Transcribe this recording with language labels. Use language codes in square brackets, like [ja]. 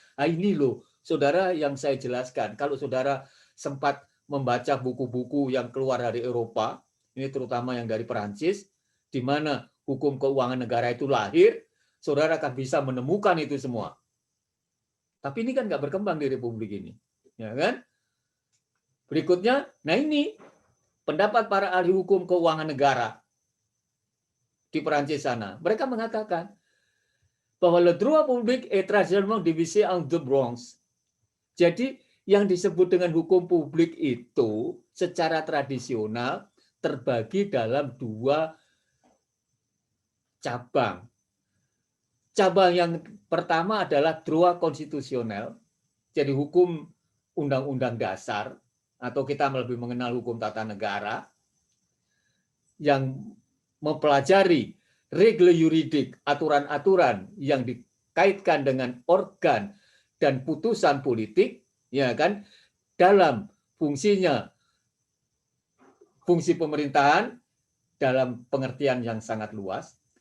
[id] Nah, ini loh, saudara, yang saya jelaskan. Kalau saudara sempat membaca buku-buku yang keluar dari Eropa, ini terutama yang dari Perancis, di mana hukum keuangan negara itu lahir, saudara akan bisa menemukan itu semua. Tapi ini kan nggak berkembang di Republik ini, ya kan? Berikutnya, nah ini pendapat para ahli hukum keuangan negara di Perancis sana. Mereka mengatakan bahwa [fr] le droit public est traditionnellement divisé en deux branches. [id] Jadi yang disebut dengan hukum publik itu secara tradisional terbagi dalam dua cabang. Cabang yang pertama adalah droit konstitusional, jadi hukum undang-undang dasar, atau kita lebih mengenal hukum tata negara, yang mempelajari regle yuridik, aturan-aturan yang dikaitkan dengan organ dan putusan politik, ya kan, dalam fungsinya, fungsi pemerintahan dalam pengertian yang sangat luas.